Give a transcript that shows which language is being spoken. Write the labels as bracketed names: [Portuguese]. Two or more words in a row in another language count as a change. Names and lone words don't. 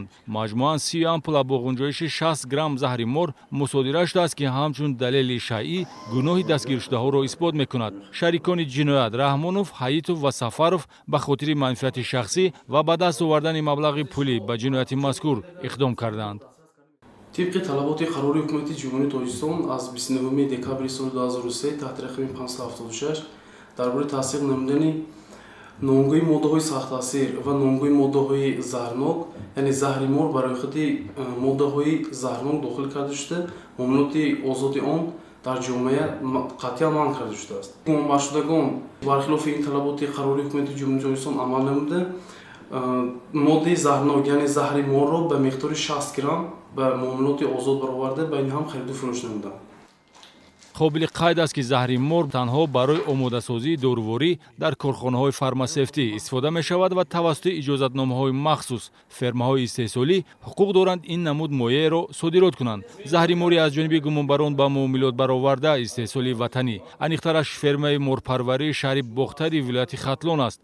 [Tajik] маҷмӯан 30 ампула бо ғунҷоиши 60 грамм заҳри мор мусодира шудааст, ки ҳамчун далели шайъӣ гуноҳи дастгиршудаҳоро исбот мекунад. шарикони ҷиноят Раҳмонов, Ҳаитов ва Сафаров ба хотири манфиати шахсӣ ва ба даст овардани маблағи пулӣ ба ҷинояти мазкур иқдом карданд. тибқи талаботи қарори ҳукумати Ҷумҳурии Тоҷикистон аз 29 декабри соли 2003 таҳти рақами 576 дар бораи тасдиқ намудани номгӯи моддаҳои сахттаъсир ва номгӯи моддаҳои заҳрнок яъне заҳри мор барои худ моддаҳои заҳрнок дохил карда шуда, мамнӯъияти озоди он дар ҷомеа қатъан манъ карда шудааст. гумонбаршудагон бархилофи ин талаботи қарори ҳукумати Ҷумҳурии Тоҷикистон амал намуда, моддаи заҳрнок яъне заҳри морро ба миқдори 60 грамм ба мамнӯъияти озод бароварда байни ҳам харид ва фурӯш намуданд. қобили қайд аст, ки заҳри мор танҳо барои омодасозии доруворӣ дар корхонаҳои фармасевтӣ истифода мешавад ва тавассути иҷозатномаҳои махсус фермаҳои истеҳсолӣ ҳуқуқ доранд ин намуд моеъеро содирот кунанд. заҳри морӣ аз ҷониби гумонбарон ба муомилот бароварда истеҳсоли ватанӣ, аниқтараш фермаи морпарварии шаҳри Бохтари вилояти Хатлон аст.